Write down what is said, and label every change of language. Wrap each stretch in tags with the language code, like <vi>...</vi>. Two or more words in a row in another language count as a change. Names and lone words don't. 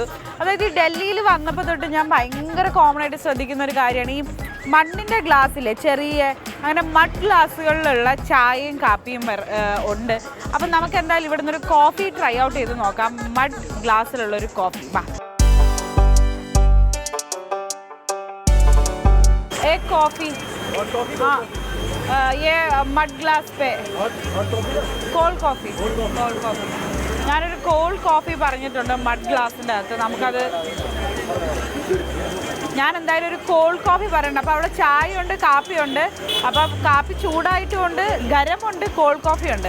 <ml>അതായത് ഈ ഡൽഹിയിൽ വന്നപ്പോൾ തൊട്ട് ഞാൻ ഭയങ്കര കോമൺ ആയിട്ട് ശ്രദ്ധിക്കുന്ന ഒരു കാര്യമാണ് ഈ മണ്ണിൻ്റെ ഗ്ലാസ്സിലെ ചെറിയ അങ്ങനെ മഡ് ഗ്ലാസ്സുകളിലുള്ള ചായയും കാപ്പിയും ഉണ്ട്. അപ്പം നമുക്ക് എന്തായാലും ഇവിടെ നിന്നൊരു</ml> <en>coffee try out</en> <ml>ചെയ്ത് നോക്കാം. മഡ് ഗ്ലാസ്സിലുള്ളൊരു കോഫി. വാ,</ml> <hi>एक कॉफ़ी हाँ ये</hi> <en>mud glass</en> <hi>पे</hi> <en>cold coffee.</en> <ml>ഞാനൊരു</ml> <en>cold coffee</en> <ml>പറഞ്ഞിട്ടുണ്ട് മഡ് ഗ്ലാസിൻ്റെ അകത്ത്. നമുക്കത് ഞാൻ എന്തായാലും ഒരു</ml> <en>cold coffee</en> <ml>പറയണ്ട. അപ്പോൾ അവിടെ ചായ ഉണ്ട്, കാപ്പിയുണ്ട്. അപ്പോൾ കാപ്പി ചൂടായിട്ടുമുണ്ട്, ഗരമുണ്ട്,</ml> <en>cold coffee</en> <ml>ഉണ്ട്.</ml>